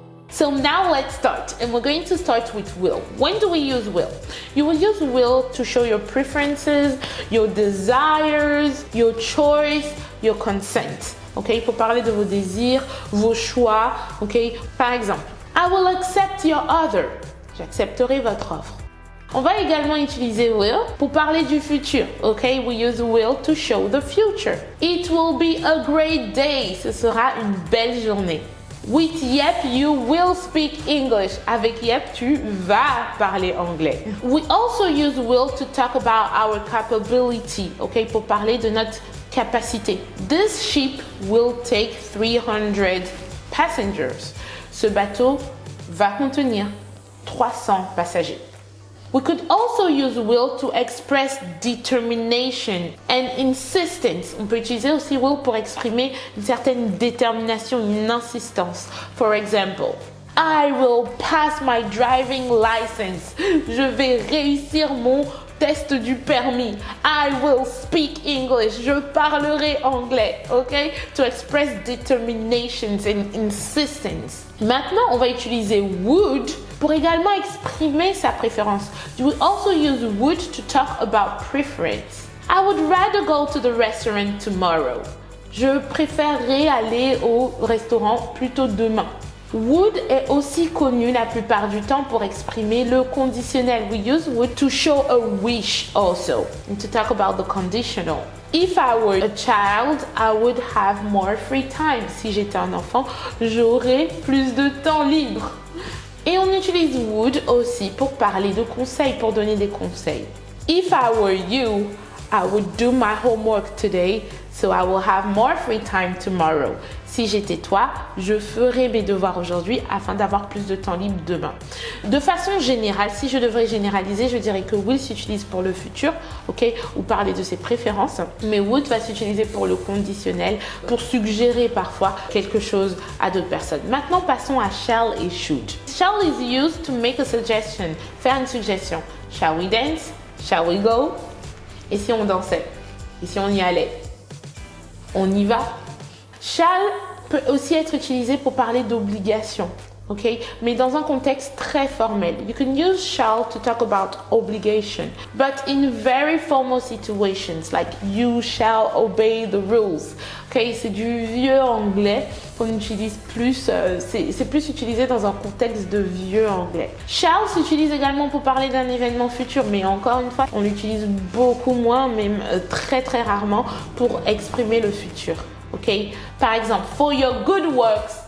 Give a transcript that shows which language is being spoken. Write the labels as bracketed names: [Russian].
[English] So now let's start, and we're going to start with will. When do we use will? You will use will to show your preferences, your desires, your choice, your consent. Okay? [French] Pour parler de vos désirs, vos choix. [English] Okay? [French] Par exemple, [English] I will accept your offer. [French] J'accepterai votre offre. On va également utiliser will pour parler du futur. [English] Okay? We use will to show the future. It will be a great day. [French] Ce sera une belle journée. [English] With Yep, you will speak English. [French] Avec Yep, tu vas parler anglais. [English] We also use will to talk about our capability, okay, [French] pour parler de notre capacité. [English] This ship will take 300 passengers. [French] Ce bateau va contenir 300 passagers. [English] We could also use will to express determination and insistence. [French] On peut utiliser aussi will pour exprimer une certaine détermination, une insistance. [English] For example, I will pass my driving license. [French] Je vais réussir mon test du permis. [English] I will speak English. [French] Je parlerai anglais. [English] Okay? To express determinations and insistence. [French] Maintenant, on va utiliser would pour également exprimer sa préférence. [English] You will also use would to talk about preference. I would rather go to the restaurant tomorrow. [French] Je préférerais aller au restaurant plutôt demain. Would est aussi connu la plupart du temps pour exprimer le conditionnel. [English] We use would to show a wish also, and to talk about the conditional. If I were a child, I would have more free time. [French] Si j'étais un enfant, j'aurais plus de temps libre. Et on utilise would aussi pour parler de conseils, pour donner des conseils. [English] If I were you, I would do my homework today, so I will have more free time tomorrow. [French] Si j'étais toi, je ferais mes devoirs aujourd'hui afin d'avoir plus de temps libre demain. De façon générale, si je devrais généraliser, je dirais que will s'utilise pour le futur, ok, ou parler de ses préférences, mais would va s'utiliser pour le conditionnel, pour suggérer parfois quelque chose à d'autres personnes. Maintenant, passons à shall et should. [English] Shall is used to make a suggestion, [French] faire une suggestion. [English] Shall we dance? Shall we go? [French] Et si on dansait? Et si on y allait? On y va? Shall peut aussi être utilisé pour parler d'obligation, ok? Mais dans un contexte très formel. [English] You can use shall to talk about obligation, but in very formal situations, like you shall obey the rules. [French] Ok, c'est du vieux anglais qu'on utilise plus, c'est plus utilisé dans un contexte de vieux anglais. Shall s'utilise également pour parler d'un événement futur, mais encore une fois, on l'utilise beaucoup moins, même très rarement, pour exprimer le futur. Ok, par exemple, [English] for your good works,